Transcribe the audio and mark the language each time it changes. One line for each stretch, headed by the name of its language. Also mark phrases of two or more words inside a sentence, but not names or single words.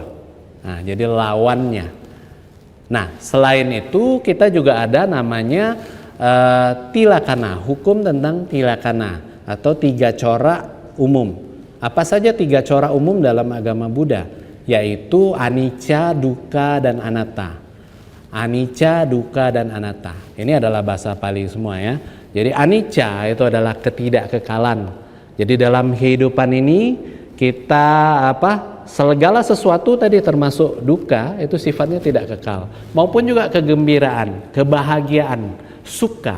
Indonesian: Nah, jadi lawannya. Nah, selain itu kita juga ada namanya tilakana, hukum tentang tilakana atau 3 corak umum. Apa saja 3 corak umum dalam agama Buddha? Yaitu
Pali: anicca, dukkha,
Indonesian: dan anatta.
Pali: Anicca, dukkha,
Indonesian: dan anatta. Ini adalah bahasa Pali semua ya. Jadi anicca itu adalah ketidakkekalan. Jadi dalam kehidupan ini kita segala sesuatu tadi termasuk dukkha itu sifatnya tidak kekal. Maupun juga kegembiraan, kebahagiaan, sukha.